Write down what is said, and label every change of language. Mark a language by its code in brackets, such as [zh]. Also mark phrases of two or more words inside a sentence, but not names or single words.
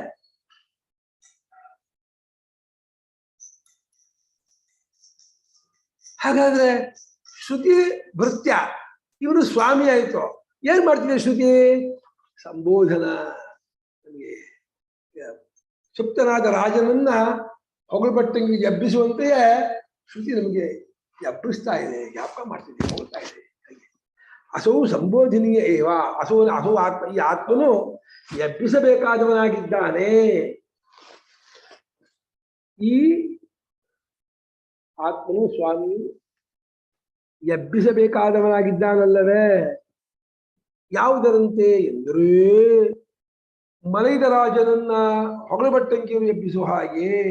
[kn] ಹಾಗಾದ್ರೆ ಶ್ರುತಿ ಭೃತ್ಯ, ಇವನು ಸ್ವಾಮಿ ಆಯ್ತು. ಏನ್ ಮಾಡ್ತಿದೆ ಶ್ರುತಿ? ಸಂಬೋಧನ. ನಮಗೆ ಸುಪ್ತನಾದ ರಾಜನನ್ನ ಹೊಗಳಬಟ್ಟಂಗಿ ಎಬ್ಬಿಸುವಂತೆಯೇ ಶ್ರುತಿ ನಮಗೆ ಎಬ್ಬಿಸ್ತಾ ಇದೆ, ಜ್ಞಾಪಕ ಮಾಡ್ತಿದೆ, ಹೋಗ್ತಾ ಇದೆ. [sa] असौ सम्बोधनीय एव, असौ आत्म, [kn] ಈ ಆತ್ಮನು ಎಬ್ಬಿಸಬೇಕಾದವನಾಗಿದ್ದಾನೆ. ಈ ಆತ್ಮನು ಸ್ವಾಮಿ ಎಬ್ಬಿಸಬೇಕಾದವನಾಗಿದ್ದಾನಲ್ಲವೇ? ಯಾವುದರಂತೆ ಎಂದರೆ ಮಲೈದ ರಾಜನನ್ನ ಹೊಗಳಬಟ್ಟಂಗಿಯನ್ನು ಎಬ್ಬಿಸುವ ಹಾಗೆ.